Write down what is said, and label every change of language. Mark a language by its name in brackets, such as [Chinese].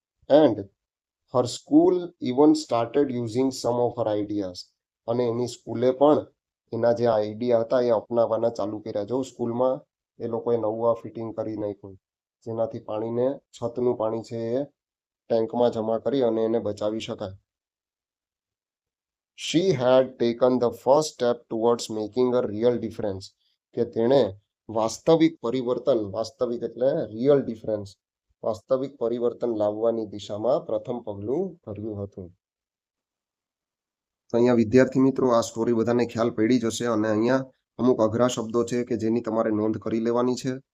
[English] And her school even started using some of her ideas. [Gujarati] અને એની સ્કૂલે પણ એના જે આઈડિયા હતા એ અપનાવવાના ચાલુ કર્યા. જો સ્કૂલમાં એ લોકોએ નવું ફિટિંગ કરી નાખ્યું જેનાથી પાણીને છતનું પાણી છે એ ટેન્કમાં જમા કરી અને એને બચાવી શકાય. [English] She had taken the first step towards making a real difference. [Gujarati] કે તેણે વાસ્તવિક એટલે રિયલ ડિફરન્સ, વાસ્તવિક પરિવર્તન લાવવાની દિશામાં પ્રથમ પગલું ભર્યું હતું. તો અહીંયા વિદ્યાર્થી મિત્રો આ સ્ટોરી બધાને ખ્યાલ પડી જશે અને અહીંયા અમુક અઘરા શબ્દો છે કે જેની તમારે નોંધ કરી લેવાની છે.